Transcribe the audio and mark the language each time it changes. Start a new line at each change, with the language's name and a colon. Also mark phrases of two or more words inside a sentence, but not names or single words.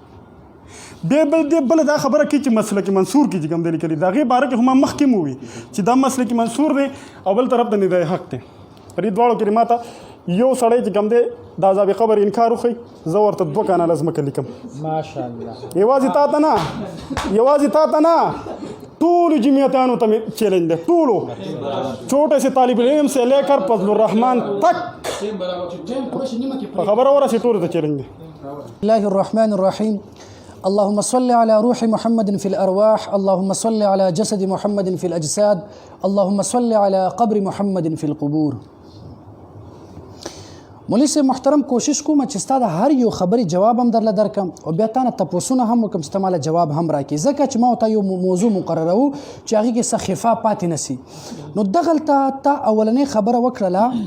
Pashto: بله دا خبره کوي چې مسلک منصور کې چې کوم دی لیکلي د هغې باره کې خو ما مخکې مو ووي چې دا مسلک منصور دی او بل طرف ته ندای حق دی په دې دواړو کې ما ته یو سړی چې کوم دی د عذاب قبر انکار وښیي زه ورته 2 کاناله ځمکه لیکم ماشاءالله یوازې تا ته نه ټولو جمعیتانو ته مې چیلنج دی ټولو
Urdu: چھوٹے سے طالب علم سے لے کر فضل الرحمن تک
Pashto: په خبره ورسې ټولو ته چیلنج دی
Arabic: الله الرحمن الرحيم اللهم صل على روح محمد في الأرواح اللهم صل على جسد محمد في الأجساد اللهم صل على قبر محمد في القبور
Pashto: مولوي صاحب محترم کوشش کوم چې ستا د هر یو خبرې جواب هم درله درکم او بیا تا نه تپوسونه هم وکړم چې ته ماله جواب هم راکړې ځکه چې ما ورته یو موضوع مقرروو چې هغې کې څه خفا پاتې نه سي نو دغلته تا اولنۍ خبره وکړله